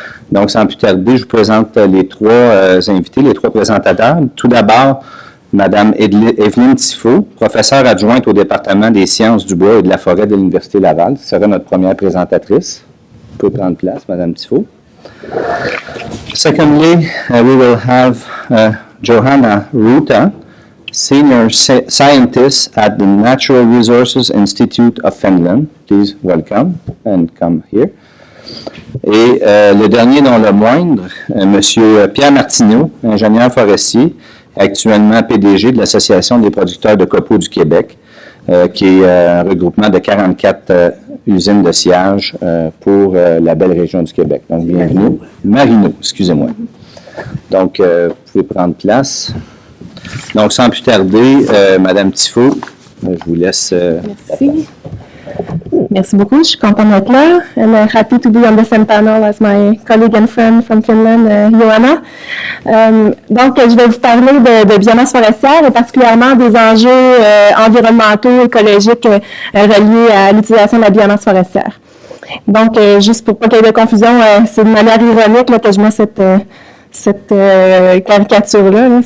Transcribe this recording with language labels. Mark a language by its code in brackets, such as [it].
[fr] Donc, sans plus tarder, je vous présente les trois invités, les trois présentateurs. Tout d'abord, Mme Evelyne Tifo, professeure adjointe au département des sciences du bois et de la forêt de l'Université Laval. Ce sera notre première présentatrice. Vous pouvez prendre place, Mme Tifo. [en] Secondly, we will have Johanna Ruta, Senior Scientist at the Natural Resources Institute of Finland. Please welcome and come here. [fr] Et le dernier, non le moindre, M. Pierre Martineau, ingénieur forestier, actuellement PDG de l'Association des producteurs de copeaux du Québec, qui est un regroupement de 44 usines de sciage pour la belle région du Québec. Donc, bienvenue. Marino, excusez-moi. Donc, vous pouvez prendre place. Donc, sans plus tarder, Mme Tifo, je vous laisse. Merci. Merci beaucoup. Je suis contente d'être là. [en] I'm happy to be on the same panel as my colleague and friend from Finland, Johanna. [fr] Donc, je vais vous parler de biomasse forestière et particulièrement des enjeux environnementaux, écologiques reliés à l'utilisation de la biomasse forestière. Donc, juste pour pas qu'il y ait de confusion, c'est de manière ironique là, que je mets cette caricature-là. Là.